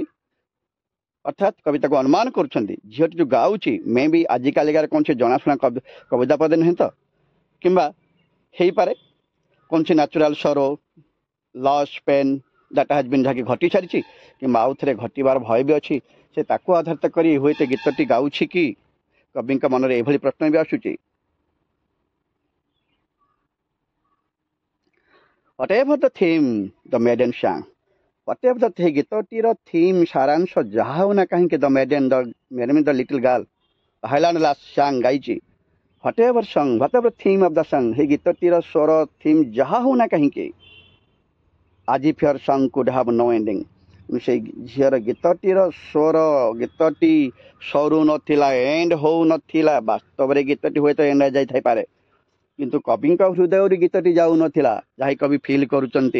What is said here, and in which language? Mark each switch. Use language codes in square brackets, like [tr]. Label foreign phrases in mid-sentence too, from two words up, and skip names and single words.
[or] ଅର୍ଥାତ୍ କବି ତାକୁ ଅନୁମାନ କରୁଛନ୍ତି ଝିଅଟି ଯୋଉ ଗାଉଛି ମେ ବି ଆଜିକାଲିକାର କୌଣସି ଜଣାଶୁଣା କବିତା ପଦେ ନୁହେଁ ତ, କିମ୍ବା ହେଇପାରେ କୌଣସି [en] natural sorrow, loss, pain that has been, [or] ଯାହାକି ଘଟି ସାରିଛି, କିମ୍ବା ଆଉ ଥରେ ଘଟିବାର ଭୟ ବି ଅଛି। ସେ ତାକୁ ଆଧାରିତ କରି ହୁଏତ ଗୀତଟି ଗାଉଛି କି? କବିଙ୍କ ମନରେ ଏଭଳି ପ୍ରଶ୍ନ ବି ଆସୁଛି। [en] Whatever the theme the maiden sang, whatever the [or] ଗୀତଟିର ଥିମ୍, ସାରାଂଶ ଯାହା ହଉ ନା କାହିଁକି, [en] the maiden, the little girl, Highland lass sang ଗାଇଛି। whatever song, whatever theme of the song, [or] ସେଇ ଗୀତଟିର ସ୍ୱର, ଥିମ୍ ଯାହା ହଉ ନା କାହିଁକି, ଆଜି [en] fear song could have no ending, [or] ସେଇ ଝିଅର ଗୀତଟିର ସ୍ୱର, ଗୀତଟି ସରୁ ନଥିଲା, ଏଣ୍ଡ ହଉ ନଥିଲା। ବାସ୍ତବରେ ଗୀତଟି ହୁଏତ ଏଣ୍ଡ ଯାଇଥାଇପାରେ, କିନ୍ତୁ କବିଙ୍କ ହୃଦୟରୁ ଗୀତଟି ଯାଉନଥିଲା, ଯାହା କବି ଫିଲ୍ କରୁଛନ୍ତି।